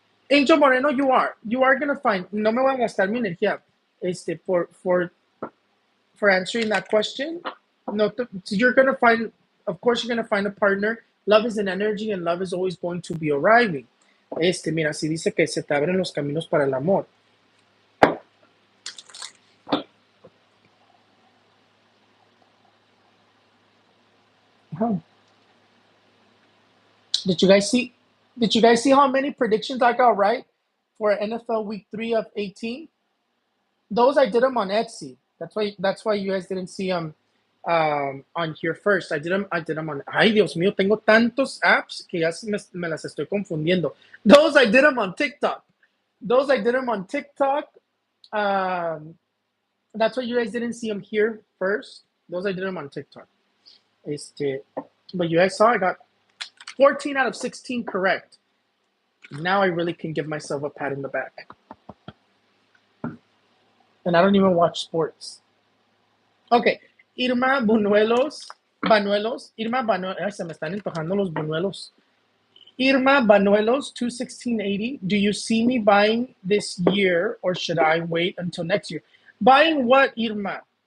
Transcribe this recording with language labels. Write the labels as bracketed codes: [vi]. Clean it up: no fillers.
[en] Angel Moreno, you are going to find. [es] No me voy a gastar mi energía [en] for answering that question. No, you're going to find, of course, you're going to find a partner. Love is an energy and love is always going to be arriving. [es] Mira, si dice que se te abren los caminos para el amor. [en] Did you guys see? Did you guys see how many predictions I got right for NFL Week 3 of 18? Those I did them on Etsy. That's why you guys didn't see them on here first. I did them on. [es] Ay, Dios mío, tengo tantos apps que ya me las estoy confundiendo. [en] Those I did them on TikTok. Those I did them on TikTok. Um, that's why you guys didn't see them here first. Those I did them on TikTok. But you guys saw I got 14 out of 16 correct. Now I really can give myself a pat in the back. And I don't even watch sports. [es] Okay, Irma Buñuelos, Irma Banuelos, ay, se me están antojando los buñuelos. [en] Irma Banuelos, 21680. Do you see me buying this year or should I wait until next year? Buying what, Irma?